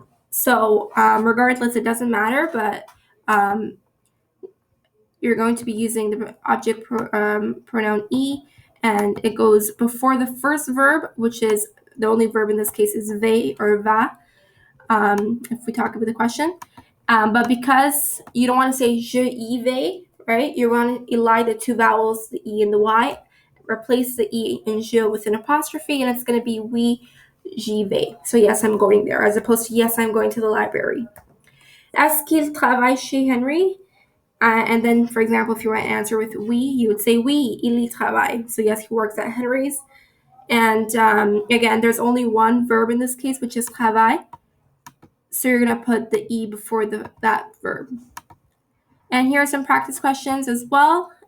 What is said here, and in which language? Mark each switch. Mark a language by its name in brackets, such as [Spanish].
[English] So regardless, it doesn't matter, but you're going to be using the object pronoun I, and it goes before the first verb, which is the only verb in this case is vais or va, if we talk about the question. But because you don't want to say [French] je y vais, [English] right? You want to elide the two vowels, the E and the Y. Replace the E and je with an apostrophe, and it's going to be [French] oui, j'y vais. [English] So yes, I'm going there, as opposed to yes, I'm going to the library. [French] Est-ce qu'il travaille chez Henry? [English] And then, for example, if you want to answer with oui, you would say [French] oui, il y travaille. [English] So yes, he works at Henry's. And again, there's only one verb in this case, which is travail. So you're going to put the E before that verb. And here are some practice questions as well.